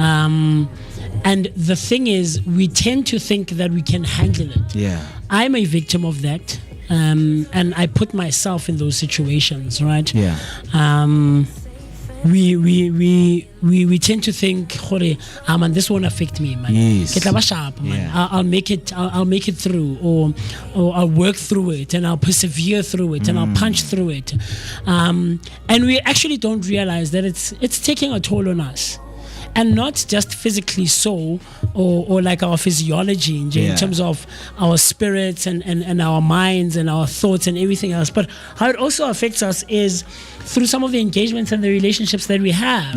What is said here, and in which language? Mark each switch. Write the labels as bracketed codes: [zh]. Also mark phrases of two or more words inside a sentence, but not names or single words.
[en] And the thing is, we tend to think that we can handle it. Yeah. I'm a victim of that. And I put myself in those situations, right? Yeah. We tend to think, man, this won't affect me, man. Yes. [st] Ke tla ba sharp, man. [en] Yeah. I'll make it through, or I'll work through it, and I'll persevere through it, and I'll punch through it. And we actually don't realize that it's taking a toll on us. And not just physically so, or like our physiology in terms of our spirits and our minds and our thoughts and everything else, but how it also affects us is through some of the engagements and the relationships that we have.